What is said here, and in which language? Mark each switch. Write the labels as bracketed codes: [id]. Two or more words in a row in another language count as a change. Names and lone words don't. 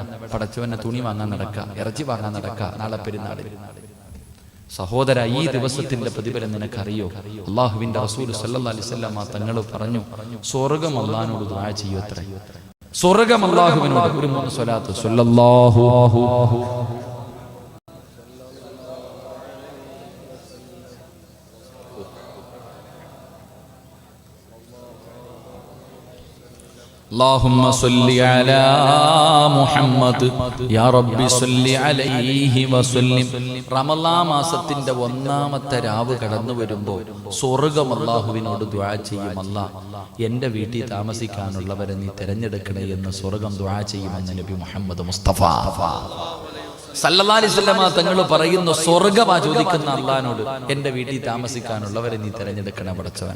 [ml] പടച്ചവനെ തുണി വാങ്ങാൻ നടക്കുക, ഇറച്ചി വാങ്ങാൻ നടക്കുക, നാളെ പെരുന്നാൾ. സഹോദര, ഈ ദിവസത്തിന്റെ പ്രതിഫലം നിനക്കറിയോ? അല്ലാഹുവിന്റെ റസൂൽ [ar] صلى الله عليه وسلم [ml] തങ്ങൾ പറഞ്ഞു, സ്വർഗ്ഗം അല്ലാഹുവിനോട് ദുആ ചെയ്യൂത്രേ. സ്വർഗ്ഗം അല്ലാഹുവിനോട്. ഒരു 3 സ്വലാത്ത്. [ar] صلى الله اللهم صل على محمد يا رب صل عليه وسلم. [ml] റമളാൻ മാസത്തിന്റെ 1-ാമത്തെ രാവ് കടന്നു വരുമ്പോൾ സ്വർഗ്ഗം അല്ലാഹുവിനോട് ദുആ ചെയ്യും, അല്ലാഹ് എന്റെ വീട്ടിൽ താമസിക്കാനുള്ളവരെ നീ തിരഞ്ഞെടുക്കണേ എന്ന് സ്വർഗ്ഗം ദുആ ചെയ്യുമെന്ന് നബി മുഹമ്മദ് മുസ്തഫ [ar] صلى الله عليه وسلم [ml] തങ്ങൾ പറയുന്നു, സ്വർഗ്ഗമാ ചോദിക്കുന്ന അല്ലാഹുവിനോട്, എന്റെ വീട്ടിൽ താമസിക്കാനുള്ളവരെ നീ തിരഞ്ഞെടുക്കണേ പടച്ചവനെ.